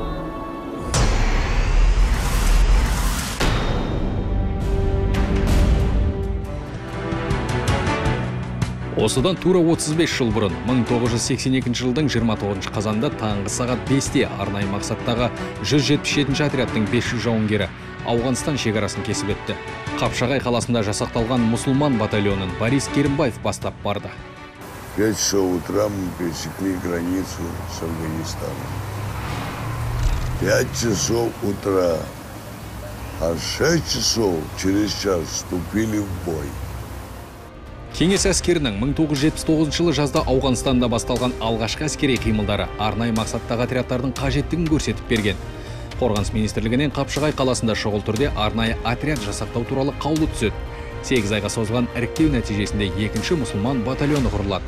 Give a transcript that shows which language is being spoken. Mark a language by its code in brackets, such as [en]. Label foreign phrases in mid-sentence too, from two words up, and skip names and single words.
[kk] Осыдан тура 35 жыл бұрын, 1982 жылдың 29 қазанда таңғы сағат 5-те арнайы мақсаттағы 177 отрядтың 500 жауынгері Ауғанстан шекарасын кесіп өтті. Қапшағай қаласында жасақталған мұсылман батальонын Борис Керімбаев бастап барды. [ru] 5 часов утра мы пересекли границу с Афганистаном. 5 часов утра, а 6 часов через час вступили в бой. [kk] Кеңес әскерінің 1979 жылы жазда Ауғанстанда басталған алғашқы әскери қимылдары арнайы мақсаттағы отрядтардың қажеттігін көрсетіп берген. Қорғаныс министрлігінен Қапшағай қаласында шұғыл түрде арнайы отряд жасақтау туралы қаулы түседі. 8 айға созылған іріктеу нәтижесінде 2-ші мұсылман батальоны құрылады.